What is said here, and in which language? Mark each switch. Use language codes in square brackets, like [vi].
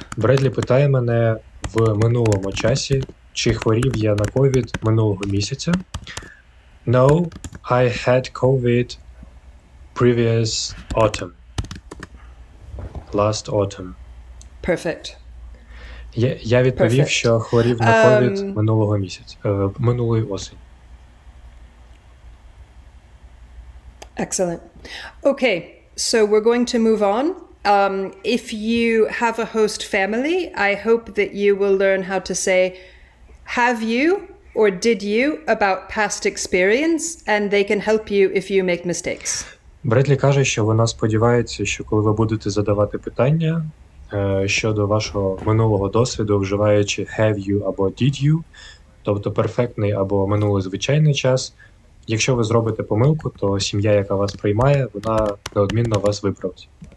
[uk] Бредлі питає мене в минулому часі, чи хворів я на COVID минулого місяця. [en] No, I had COVID previous autumn. Last autumn. Perfect. [uk] Я відповів, що хворів на COVID минулого місяця, минулої осені. [en] Excellent. Okay, so we're going to move on. If you have a host family, I hope that you will learn how to say have you or did you about past experience, and they can help you if you make mistakes. [uk] Бредлі каже, що вона сподівається, що коли ви будете задавати питання щодо вашого минулого досвіду, вживаючи [en] have you [uk] або [en] did you, [uk] тобто перфектний або минулий звичайний час. Якщо ви зробите помилку, то сім'я, яка вас приймає, вона неодмінно вас виправить.